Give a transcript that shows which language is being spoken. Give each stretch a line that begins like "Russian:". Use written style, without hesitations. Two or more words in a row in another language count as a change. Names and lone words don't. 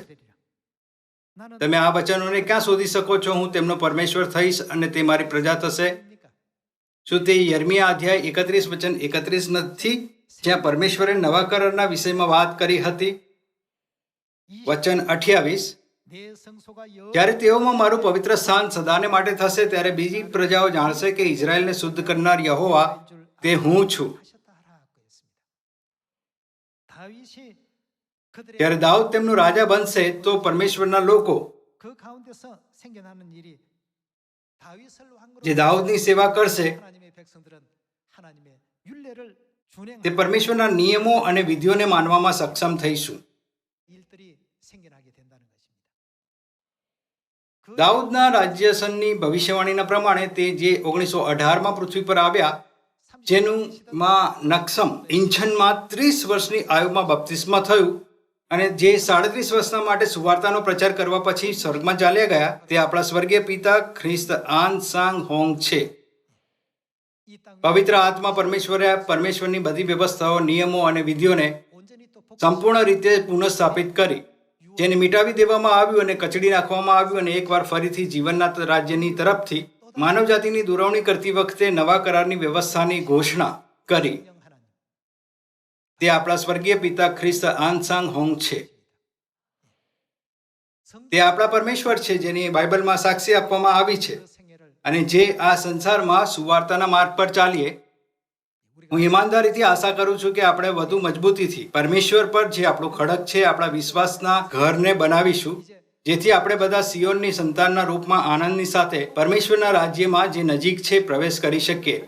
Gujarati: તમે આ વચનોને ક્યાં શોધી શકો છો? હું તેમનો પરમેશ્વર થઈશ અને તે મારી પ્રજા થશે. શું તે યર્મિયા અધ્યાય 31 વચન 31 નથી, જ્યાં પરમેશ્વરે નવા કરારના વિષયમાં વાત કરી હતી? વચન 28,
Korean: 내 성소가
Gujarati: જ્યારે તેઓમાં મારું પવિત્ર સ્થાન સદાને માટે થશે ત્યારે બીજી પ્રજાઓ જાણશે કે ઇઝરાયલને શુદ્ધ કરનાર યહોવા તે હું છું.
Korean: 하셨다라고 했습니다. 다윗이 그들의
Gujarati: જ્યારે દાઉદ તેમનું રાજા બનશે તો પરમેશ્વરના લોકો
Korean: 그 가운데서 생겨나는 일이 다윗을 왕으로
Gujarati: જે દાઉદની સેવા કરશે
Korean: 하나님의 백성들은 하나님의 율례를 준행하는
Gujarati: તે પરમેશ્વરના નિયમો અને વિધિઓને માનવામાં સક્ષમ થઈશું.
Korean: 일들이 생겨나게 된다는 것입니다. 그
Gujarati: દાઉદના રાજ્યસનની ભવિષ્યવાણીના પ્રમાણે તે જે 1918માં પૃથ્વી પર આવ્યા, જેનું માં નક્ષમ ઇંછનમાં 30 વર્ષની આયુમાં બપ્તિસ્મા થયું અને જે 37 વર્ષના માટે સુવાર્તાનો પ્રચાર કરવા પછી સ્વર્ગમાં ચાલ્યા ગયા, તે આપણા સ્વર્ગીય પિતા ખ્રિસ્ત આન સાંગ હોંગ છે.
Korean: 이 땅
Gujarati: પવિત્ર આત્મા પરમેશ્વરે પરમેશ્વરની બધી વ્યવસ્થાઓ, નિયમો અને વિધિઓને
Korean: 온전히 또
Gujarati: સંપૂર્ણ રીતે પુનઃસ્થાપિત કરી, જેને મિટાવી દેવામાં આવ્યું અને કચડી નાખવામાં આવ્યું અને એકવાર ફરીથી જીવનના રાજ્યની તરફથી માનવજાતિની દૂરવણી કરતી વખતે નવા કરારની વ્યવસ્થાની ઘોષણા કરી.
Korean: 영 하나님
Gujarati: તે આપણા સ્વર્ગીય પિતા ખ્રિસ્ત આન સાંગ હોંગ છે. તે આપણા પરમેશ્વર છે જેની બાઇબલમાં સાક્ષી આપવામાં આવી છે.
Korean: 그 생애를
Gujarati: અને જે આ સંસારમાં સુવાર્તાના માર્ગ પર ચાલીએ, હું ઈમાનદારીથી આશા કરું છું કે આપણે વધુ મજબૂતીથી પરમેશ્વર પર જે આપણું ખડક છે, આપણા વિશ્વાસના ઘરને બનાવીશું, જેથી આપણે બધા સિયોનની સંતાનના રૂપમાં આનંદની સાથે પરમેશ્વરના રાજ્યમાં જે નજીક છે પ્રવેશ કરી શકીએ.